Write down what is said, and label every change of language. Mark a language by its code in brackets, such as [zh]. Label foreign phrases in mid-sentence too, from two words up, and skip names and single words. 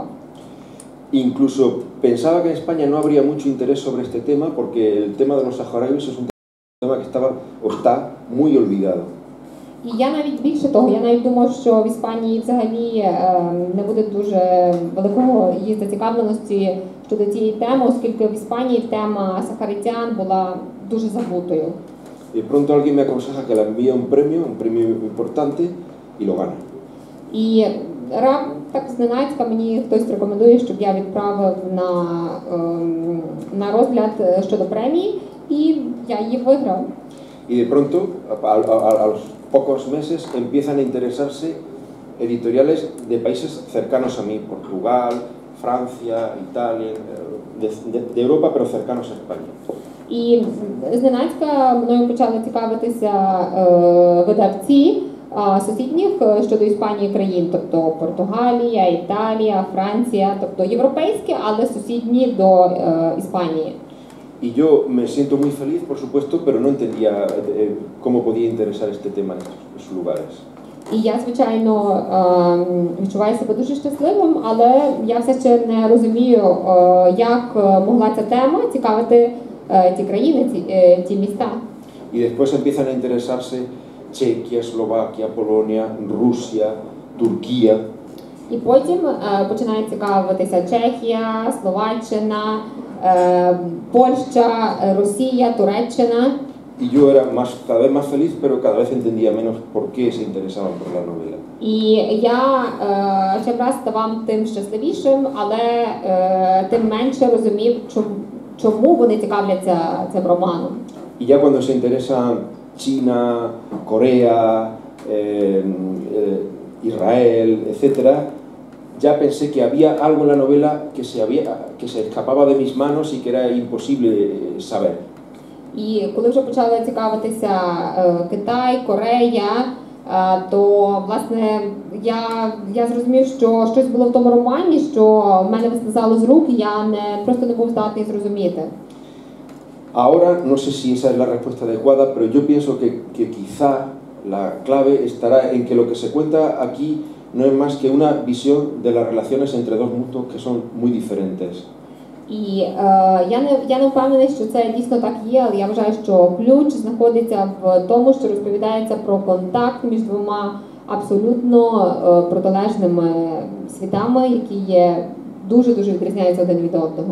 [es] Incluso pensaba que en España no habría mucho interés sobre este tema porque el tema de los saharauis es un tema que estaba o está muy olvidado. [uk] І я навіть більше того, я навіть думав, що в Іспанії взагалі не буде дуже великого її зацікавленості щодо цієї теми, оскільки в Іспанії тема сахаритян була дуже забутою. [es] Y pronto alguien me aconseja que le envíe un premio importante y lo gana. [uk] І так зненацька мені хтось рекомендує, щоб я відправив на розгляд щодо премії, і я її виграв. [es] Y de pronto, a los pocos meses, empiezan a interesarse editoriales de países cercanos a mí, Portugal, Francia, Italia, de Europa, pero cercanos a España. [uk] І зненацька мною почали цікавитися видавці сусідніх щодо Іспанії країн, тобто Португалія, Італія, Франція, тобто європейські, але сусідні до Іспанії. [es] Y yo me siento muy feliz, por supuesto, pero no entendía cómo podía interesar este tema en esos lugares. [uk] І я, звичайно, відчуваю себе дуже щасливим, але я все ще не розумію, як могла ця тема цікавити ті країни, ті міста. [es] Y después empiezan a interesarse Chequia, Eslovaquia, Polonia, Rusia, Turquía. [uk] І потім починає цікавитися Чехія, Словаччина, Польща, Росія, Туреччина. [es] Y yo era cada vez más feliz, pero cada vez entendía menos por qué se interesaban por la novela. [uk] І я щораз ставав тим щасливішим, але тим менше розумів, чому вони цікавляться цим романом. [es] Y ya cuando se interesan China, Corea, Israel, etcétera, ya pensé que había algo en la novela que se escapaba de mis manos y que era imposible saber. [uk] І коли вже почала цікавитися Китай, Корея, то власне я зрозумів, що щось було в тому романі, що в мене вислизало з рук, і я просто не був здатний зрозуміти. [es] Ahora no sé si esa es la respuesta adecuada, pero yo pienso que quizá la clave estará en que lo que se cuenta aquí no es más que una visión de las relaciones entre dos mundos que son muy diferentes. [uk] І я не впевнений, що це дійсно так є, але я вважаю, що ключ знаходиться в тому, що розповідається про контакт між двома абсолютно протилежними світами, які є дуже-дуже відрізняються один від одного.